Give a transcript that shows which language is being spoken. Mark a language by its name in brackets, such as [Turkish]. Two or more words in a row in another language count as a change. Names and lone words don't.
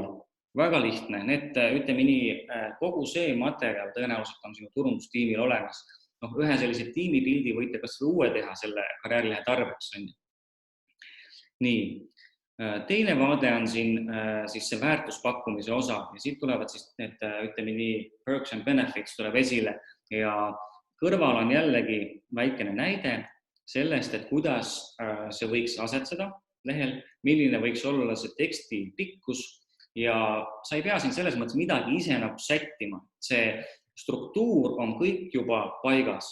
[Estonian] Väga lihtne, ütleme nii, kogu see materjal tõenäoliselt on sinu turundustiimil olemas. Ühe sellise tiimipildi võite kas või uue teha selle karjäärilehe tarbeks. Nii, teine vaade on siin siis see väärtuspakkumise osa ja siit tulevad siis need, ütleme nii, [English] perks and benefits [Estonian] tuleb esile ja kõrval on jällegi väikene näide. sellest, et kuidas see võiks asetseda lehel, milline võiks olla see teksti pikkus ja sa ei pea siin selles mõttes midagi ise nagu sättima. See struktuur on kõik juba paigas.